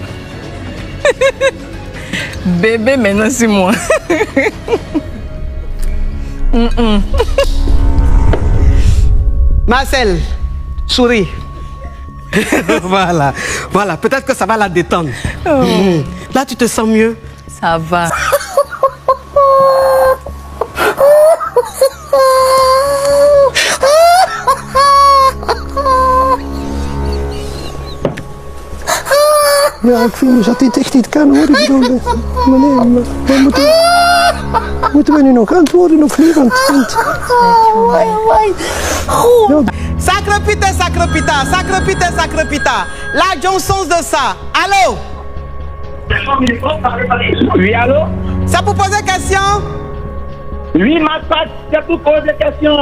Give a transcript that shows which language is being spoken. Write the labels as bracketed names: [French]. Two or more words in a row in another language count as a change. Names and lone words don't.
[French] Bébé, maintenant c'est moi. Marcel, souris. Voilà. Peut-être que ça va la détendre. Là, tu te sens mieux? Ça va. [Dutch] Ja, ik vind dat dit echt niet kan hoor. Ik bedoel, meneer, moeten we nu nog antwoorden of niet? Want... [French] Sacre pita. La Johnson de ça. Allô? Oui, allô? C'est pour poser question? Oui, ma part, c'est pour poser question.